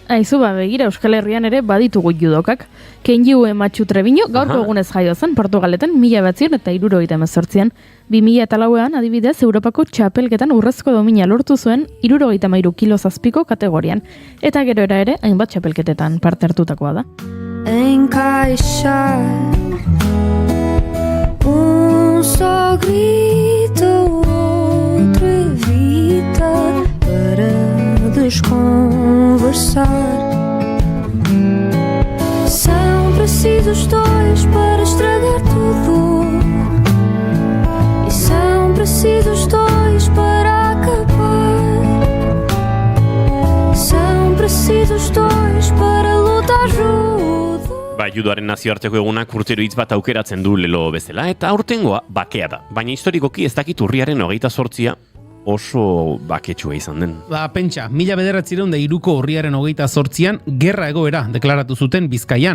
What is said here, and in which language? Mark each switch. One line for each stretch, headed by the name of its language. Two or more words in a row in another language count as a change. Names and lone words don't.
Basque: Aizu begira Euskal Herrian ere baditugu judokak. Kenji Uematsu Treviño gaurko egunez jaio zen Portugaleten 1978an. 2004an adibidez Europako txapelketan urrezko domina lortu zuen 73 kilo zazpiko kategorian. Eta gero ere hainbat txapelketetan parte hartutakoa da.
Portuguese: Encaixar só grita, o outro evita para desconversar. São precisos dois para estragar tudo, e são precisos dois para acabar. São precisos dois para lutar juntos.
Basque: Judoaren nazioarteko egunak urtero hitz bat aukeratzen du lelo bezala, eta aurtengoa bakea da. Baina historikoki ez dakit urriaren 28 oso baketsua izan den. Pentsa, 1903ko urriaren 28an gerra egoera deklaratu zuten Bizkaian.